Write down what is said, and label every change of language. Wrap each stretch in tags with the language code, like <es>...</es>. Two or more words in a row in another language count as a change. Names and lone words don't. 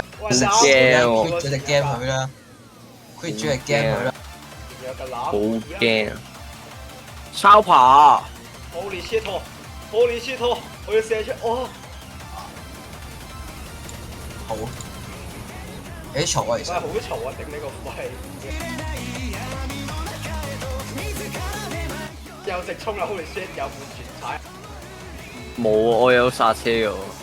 <yue>食屎啦 quit 咗隻 game 佢啦 ，quit 咗隻 game 佢啦！有個好攬。驚。超爬。</yue> <en>Holy shit！Holy shit！</en> <yue>我要射出，哇！好，幾嘈啊其真係實。好嘈啊！頂你個肺！又直衝啦 ！</yue> <en>Holy shit！</en> <yue>又換全踩。冇啊！我有剎車嘅喎。</yue>